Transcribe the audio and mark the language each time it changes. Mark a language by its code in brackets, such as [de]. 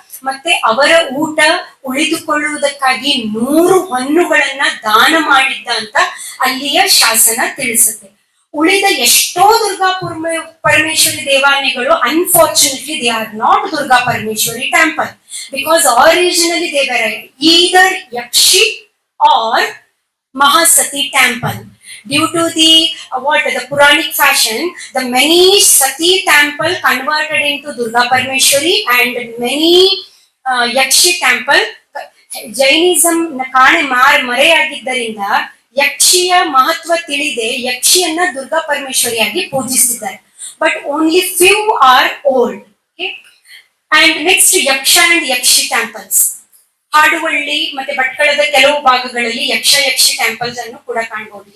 [kn] ಮತ್ತೆ ಅವರ ಊಟ ಉಳಿದುಕೊಳ್ಳುವುದಕ್ಕಾಗಿ 100 ಹೊನ್ನುಗಳನ್ನ ದಾನ ಮಾಡಿದ್ದ ಅಂತ ಅಲ್ಲಿಯ ಶಾಸನ ತಿಳಿಸುತ್ತೆ. ಉಳಿದ ಎಷ್ಟೋ ದುರ್ಗಾ ಪರಮೇಶ್ವರಿ ದೇವಾಲಯಗಳು [en] Unfortunately they are not Durga Parameshwari temple, because originally they were either Yakshi or Mahasati temple. Due to the Puranic fashion, the many Sati temple converted into Durga Parmeshwari and many Yakshi temple. [kn] Jainism ಕಾಣೆ ಮರೆಯಾಗಿದ್ದರಿಂದ ಯಕ್ಷಿಯ ಮಹತ್ವ ತಿಳಿದೆ ಯಕ್ಷಿಯನ್ನ Durga ಪರಮೇಶ್ವರಿಯಾಗಿ ಪೂಜಿಸಿದ್ದಾರೆ. [en] But only few are old. And next Yaksha and Yakshi temples. [kn] Haduvalli ಮತ್ತೆ ಭಟ್ಕಳದ ಕೆಲವು ಭಾಗಗಳಲ್ಲಿ ಯಕ್ಷಿ temples ಅನ್ನು ಕೂಡ ಕಾಣಬಹುದು.